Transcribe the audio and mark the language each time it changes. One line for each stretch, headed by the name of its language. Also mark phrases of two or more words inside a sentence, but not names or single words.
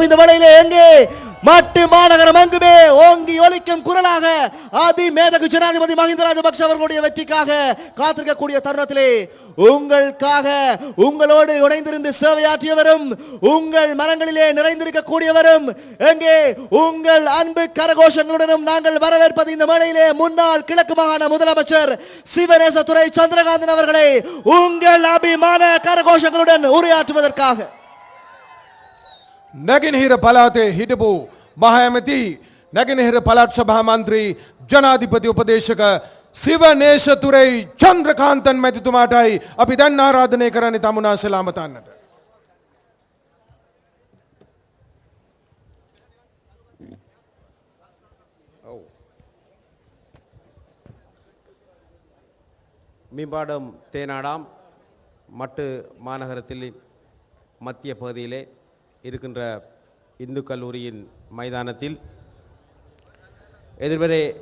Tamil: இந்த வேளையிலே எங்கே மட்டு மாநகரம் எங்குமே ஓங்கி ஒலிக்கும் குரலாக ஆதிமேதகு ஜனாதிபதி மஹிந்த ராஜபக்ஷ அவர்களுடைய வெற்றிக்காக காத்திருக்கக்கூடிய தருணத்திலே உங்களுக்காக உங்களோடு இணைந்திருந்து சேவையாற்றியவரும் உங்கள் மனங்களிலே நிறைந்திருக்கக்கூடியவரும் எங்கே உங்கள் அன்பு கரகோஷங்களுடனும் நாங்கள் வரவேற்பது இந்த மேடையிலே முன்னாள் கிழக்கு மாகாண முதலமைச்சர் சிவநேசத்துறை சந்திரகாந்தன் அவர்களை உங்கள் அபிமான கரகோஷங்களுடன் உரையாற்றுவதற்காக.
Sinhala: නැගෙනහිර පළාතේ හිටපු මහ ඇමති, නැගෙනහිර පළාත් සභා මන්ත්‍රී, ජනාධිපති උපදේශක සිවනේශතුරයි චන්ද්‍රකාන්තන් මැතිතුමාටයි අපි දැන් ආරාධනය කරන්නේ තමුනා සලාමතන්නට.
Tamil: மீம்பாடம் தேனாடாம் மட்டு மாநகரத்தில் மத்திய பகுதியிலே இருக்கின்ற இந்து கல்லூரியின் மைதானத்தில் எதிர்வரை